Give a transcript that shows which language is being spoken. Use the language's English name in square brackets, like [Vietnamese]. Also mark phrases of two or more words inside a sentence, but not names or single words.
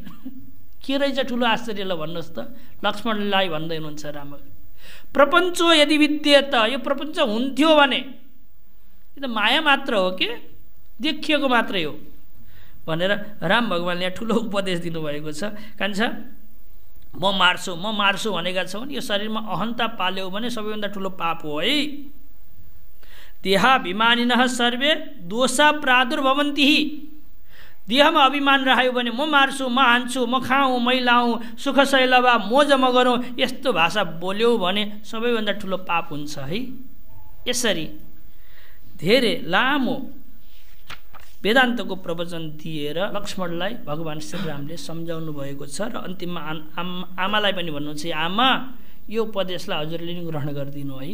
[Nepali] के रहेछ ठुलो आश्चर्य ल भन्नुहोस् त। लक्ष्मणलाई भन्दै हुनुहुन्छ राम, [Sanskrit] प्रपञ्चो यदि विद्येत, [Nepali] यो प्रपञ्च हुन्थ्यो भने यो त माया मात्र हो के, देखिएको मात्रै हो भनेर राम भगवान्ले यहाँ ठुलो उपदेश दिनुभएको छ। कान्छ म मार्छु भनेका छौ भने यो शरीरमा अहन्ता पाल्यौ भने सबैभन्दा ठुलो पाप हो है। [Sanskrit] देहाभिमानिनः सर्वे दोषा प्रादुर्भवन्ति, [Nepali] देहमा अभिमान राख्यो भने म मार्छु, म हान्छु, म खाऊँ, मै लाऊँ, सुख शैलवा मोज म गरौँ, यस्तो भाषा बोल्यौ भने सबैभन्दा ठुलो पाप हुन्छ है। यसरी धेरै लामो वेदान्तको प्रवचन दिएर लक्ष्मणलाई भगवान् श्रीरामले सम्झाउनु भएको छ र अन्तिममा आमालाई पनि भन्नुहुन्छ, आमा यो उपदेशलाई हजुरले नि ग्रहण गरिदिनु है।